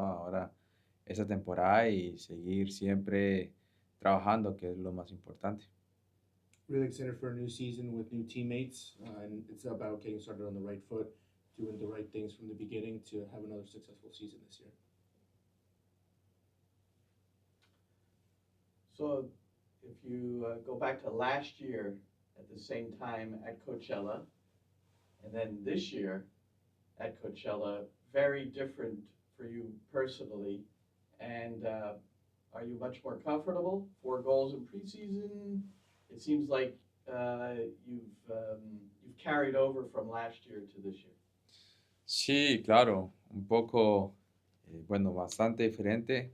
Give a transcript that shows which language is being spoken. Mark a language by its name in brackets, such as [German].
[Spanish] Ahora esa temporada y seguir siempre trabajando, que es lo más importante. [English] Really excited for a new season with new teammates, and it's about getting started on the right foot, doing the right things from the beginning to have another successful season this year. So if you go back to last year at the same time at Coachella, and then this year at Coachella, very different for you personally. And are you much more comfortable? 4 goals in preseason. It seems like you've carried over from last year to this year. [Spanish] Sí, claro, un poco, bueno, bastante diferente.